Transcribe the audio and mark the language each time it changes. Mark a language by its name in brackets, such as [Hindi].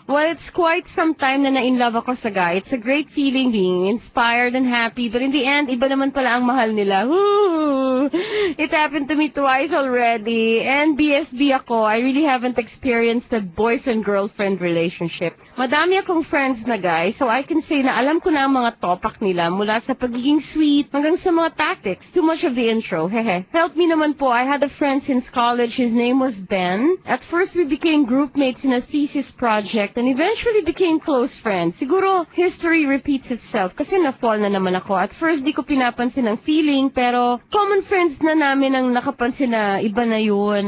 [English] Well, it's quite some time na na-in-love ako sa guy. It's a great feeling being inspired and happy. [Filipino] But in the end, iba naman pala ang mahal nila. Woo! [English] It happened to me twice already. And BSB ako. I really haven't experienced a boyfriend-girlfriend relationship. [Filipino] Madami akong friends na guys, so I can say na alam ko na ang mga topak nila mula sa pagiging sweet hanggang sa mga tactics. [English] Too much of the intro. Hehe. Help me naman po. I had a friend since college. His name was Ben. At first, we became groupmates in a thesis project and eventually became close friends. [Filipino] Siguro, history repeats itself kasi na-fall na naman ako. At first, di ko pinapansin ang feeling, pero common friends na namin ang nakapansin na iba na yun.